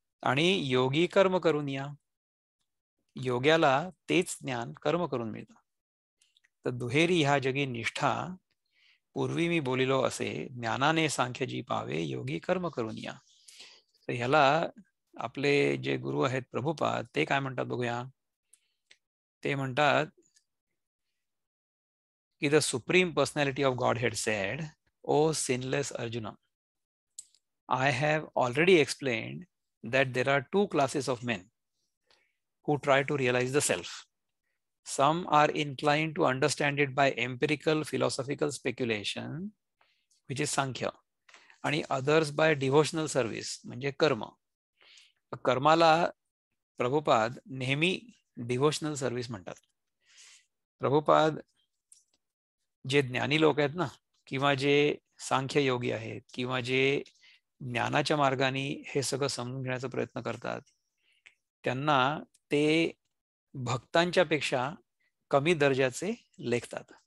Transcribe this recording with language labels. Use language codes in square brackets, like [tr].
[mr] आणि योगी कर्म करून या, योग्याला तेच ज्ञान कर्म करून मिळतं. तर दुहेरी ह्या जगी निष्ठा पूर्वी मी बोलिलो असे ज्ञानाने सांख्य जी पावे योगी कर्म करून या. तर ह्याला आपले जे गुरु आहेत प्रभुपाद ते काय म्हणतात बघूया. ते म्हणतात की [en] The supreme personality of godhead said, O sinless Arjuna, I have already explained that there are two classes of men who try to realize the self. Some are inclined to understand it by empirical philosophical speculation, which is Sankhya, [mr] आणि [en] others by devotional service, [mr] म्हणजे कर्म. कर्माला प्रभुपाद नेहमी devotional service म्हणतात. प्रभुपाद जे ज्ञानी लोक आहेत ना, किंवा जे सांख्य योगी आहेत, किंवा जे ज्ञानाच्या मार्गाने हे सगळं समजून घेण्याचा प्रयत्न करतात, त्यांना ते भक्तांच्या पेक्षा कमी दर्जाचे लेखतात.